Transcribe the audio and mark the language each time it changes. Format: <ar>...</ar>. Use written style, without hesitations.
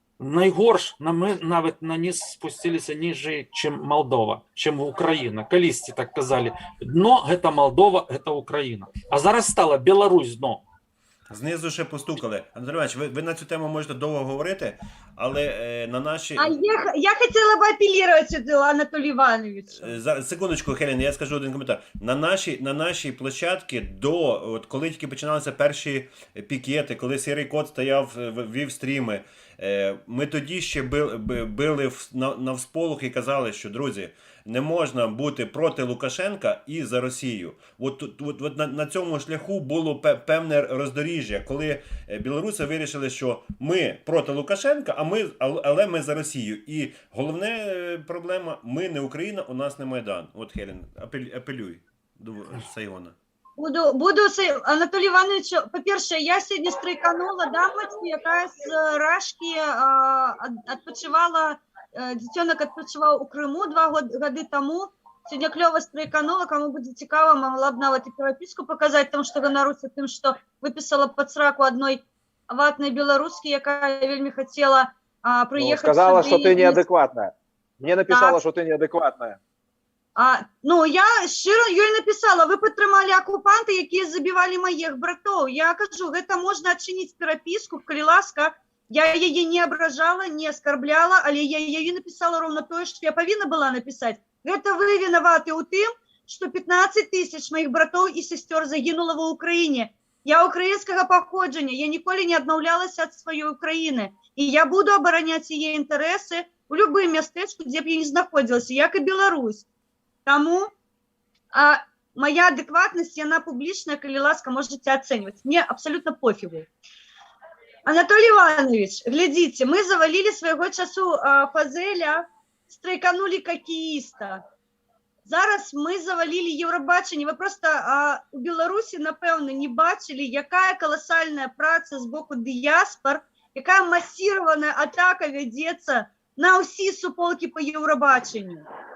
<uk>Найгорше, ми навіть на низ спустилися ниже, ніж Молдова, ніж Україна. Колись так казали, дно – це Молдова, це Україна. А зараз стала Білорусь дно. Знизу ще постукали. Анатолій Іванович, ви на цю тему можете довго говорити, але на наші...</uk> <ru>А я хотела бы апеллировать Анатолию Ивановичу.</ru> <uk>Секундочку, Хелен, я скажу один коментар. На нашій площадці от коли тільки починалися перші пікети, коли Сірий Кот стояв, вів стріми, ми тоді ще били навсполох і казали, що, друзі, не можна бути проти Лукашенка і за Росію. От на цьому шляху було певне роздоріжжя, коли білоруси вирішили, що ми проти Лукашенка, але ми за Росію. І головна проблема, ми не Україна, у нас не Майдан. От, Хелен, апелюй до Сайгона. Буду Анатолій Іванович, по-перше, я сьогодні стрейканула дамочку, яка з Рашки відпочивала, дитинок відпочивав у Криму 2 роки тому. Сьогодні кльово стрейканула, кому буде цікаво, могла б навіть і переписку показати, тому що гоноруся тим, що виписала під сраку одної ватної білоруськи, яка вельми хотіла приїхати. Сказала, що ти неадекватна. Мені написала, що ти неадекватна. Я щиро їй написала, ви підтримали окупанти, які забивали моїх братів. Я кажу, це можна відчинити переписку, коли ласка. Я її не ображала, не оскорбляла, але я їй написала ровно те, що я повинна була написати. Це ви винуваті у тим, що 15 тисяч моїх братів і сестер загинуло в Україні. Я українського походження, я ніколи не відмовлялася від своєї України. І я буду обороняти її інтереси у будь-якому містечку, де б я не знаходилася, як і Білорусь.</uk> <ru>Тому моя адекватность, она публичная,</ru> <uk>коли ласка,</uk> <ru>можете оценивать. Мне абсолютно пофигу. Анатолий Иванович, глядите, мы завалили своего часу Фазеля, стрейканули хоккеїста.</ru> <uk>Зараз ми завалили Євробачення. Ви просто у Білорусі, напевно, не бачили, яка колосальна праця з боку діаспор, яка масірована атака ведеться на усі суполки по Євробаченню.</uk>